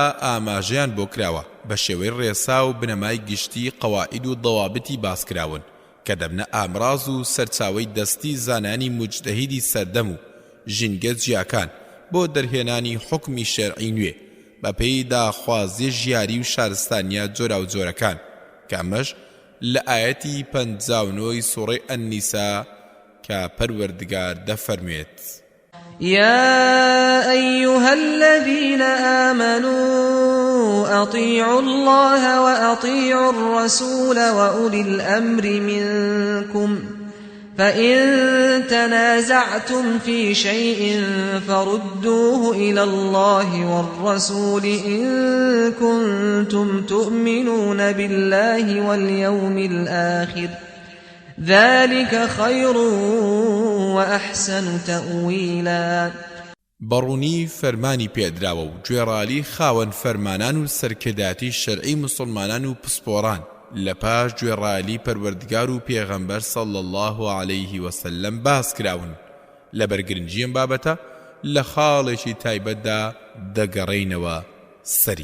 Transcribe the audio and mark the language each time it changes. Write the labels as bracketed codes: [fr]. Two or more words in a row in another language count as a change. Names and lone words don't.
[ckb] ئاماژەیان بۆ کراوە بە شێوەی ڕێسا و بنەمای گشتی قەواعید و دەوابتی باسکراون کە دەبنە ئامراز و سەرچاوەی دەستی زانانی موجتەهیدی سەردەم و ژینگە جیاکان بۆ دەرهێنانی حکمی شەرعی نوێ بەپێی داخوازی ژیاری و شارستانیە جۆرا و جۆرەکان کە ئەمەش لە ئاەتی 59 سوڕەی ئەننیسا کە پەروەردگار دەفەرموێت [ar] يا أيها الذين آمنوا أطيعوا الله وأطيعوا الرسول وأولي الأمر منكم فإن تنازعتم في شيء فردوه إلى الله والرسول إن كنتم تؤمنون بالله واليوم الآخر ذلك خير وأحسن تأويلا [ckb] بەڕوونی فەرمانی پێدراوە و گوێڕالی خاوەن فەرمانان و سەرکرداتی شەرعی موسڵمانان و پسپۆڕان لە پاش گوێڕالی پەروەردگار و پێغەمبەر [ar] صلی الله عليه وسلم [ckb] باس کراون. لە بەرگرنجی ئەم بابەتە لە خاڵێکی تایبەتدا دەگەڕێینەوە سەری.